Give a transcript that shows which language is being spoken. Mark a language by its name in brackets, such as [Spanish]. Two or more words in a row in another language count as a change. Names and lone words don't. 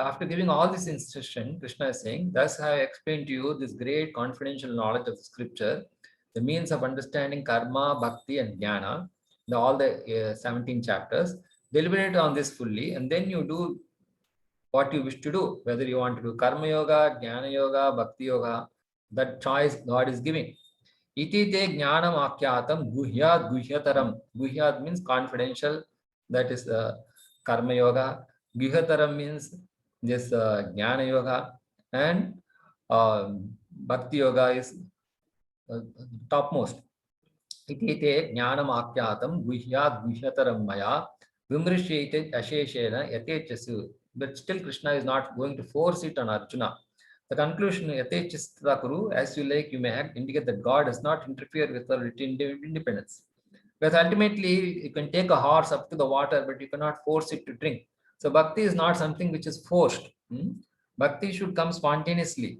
[English] After giving all this instruction, Krishna is saying, thus I explained to you this great confidential knowledge of the scripture, the means of understanding [Sanskrit] karma, bhakti, [English] and jnana, all the 17 chapters. Deliberate on this fully, and then you do what you wish to do, whether you want to do [Sanskrit] karma yoga, jnana yoga, bhakti yoga, [English] that choice God is giving. [Sanskrit] Iti te jnanam akyatam guhyat guhyataram. [English] Guhyat means confidential, that is [Sanskrit] karma yoga. [English] Guhyataram means this [Sanskrit] jnana yoga, [English] and [Sanskrit] bhakti yoga [English] is topmost. [Sanskrit] Iti te jnanam akyatam guhyat guhyataram maya vimrishyate asheshena yatechasu. [English] But still Krishna is not going to force it on Arjuna. The conclusion, Yatechistha as you like, you may indicate that God does not interfere with our independence. Because ultimately, you can take a horse up to the water, but you cannot force it to drink. So bhakti is not something which is forced. Bhakti should come spontaneously.